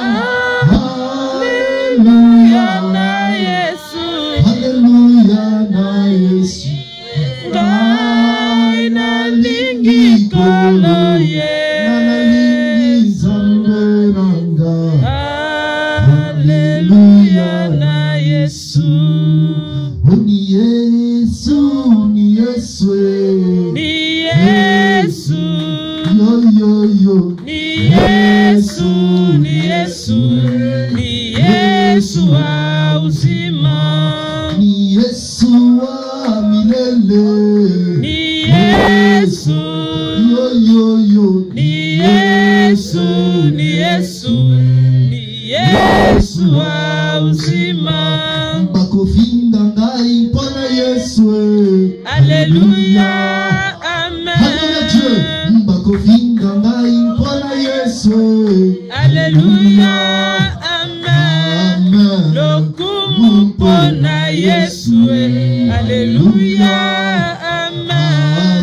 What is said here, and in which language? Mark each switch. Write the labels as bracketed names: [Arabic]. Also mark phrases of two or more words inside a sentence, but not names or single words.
[Lingala] Alléluia na Yesu. Alléluia na Yesu. Ngai nalingi kolo ye. Nalingi zamberanga. Alléluia na Yesu. [Swahili] Ni Yesu, ni Yesu. Ni Yesu. Yo yo yo. Ni Yesu, ni Yesu. Ni Yesu wa uzima. Ni Yesu wa milele. Ni Yesu. Yo yo yo. Ni Yesu, ni Yesu. Ni Yesu wa uzima. [Lingala] Bakofinga ngai mpona Yesu. Alléluia, amen. Alléluia Dieu. Bakofinga ngai mpona Yesu. Alléluia, amen. Amen. Lokumu mpona Yesu. Alléluia, amen.